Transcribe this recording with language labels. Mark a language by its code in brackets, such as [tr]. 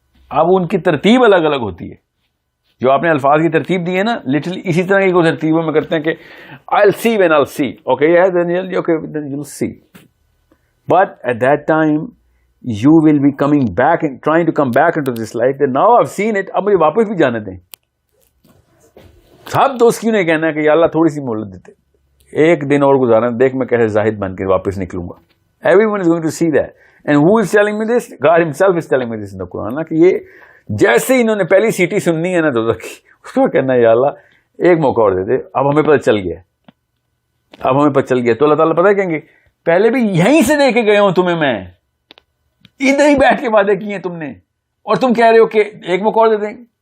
[ur] اب ان کی ترتیب الگ الگ ہوتی ہے, جو آپ نے الفاظ کی ترتیب دی ہے نا, لٹرلی اسی طرح کی ترتیبوں میں کرتے ہیں کہ [en] I'll see when I'll see, okay yeah then you'll see, but at that time you will be coming back and trying to come back into this life that now I've seen it, [ur] اب مجھے واپس بھی جانے دیں. سب دوست کیوں نہیں کہنا ہے کہ یا اللہ تھوڑی سی مہلت دیتے, ایک دن اور گزارا, دیکھ میں کیسے زاہد بن کے واپس نکلوں گا. [en] Everyone is going to see that. And who is telling me this? God himself is telling me this in the Quran. [ur] کہ یہ جیسے انہوں نے پہلی سیٹی سننی ہے نا دوزخ کی, اس کو کہنا ہے یا اللہ ایک موقع اور دے دے, اب ہمیں پتہ چل گیا, اب ہمیں پتہ چل گیا. تو اللہ تعالیٰ پتہ کہیں گے پہلے بھی یہیں سے دے کے گئے ہوں تمہیں, میں ادھر ہی بیٹھ کے وعدے کیے تم نے, اور تم کہہ رہے ہو کہ ایک موقع اور دے دیں.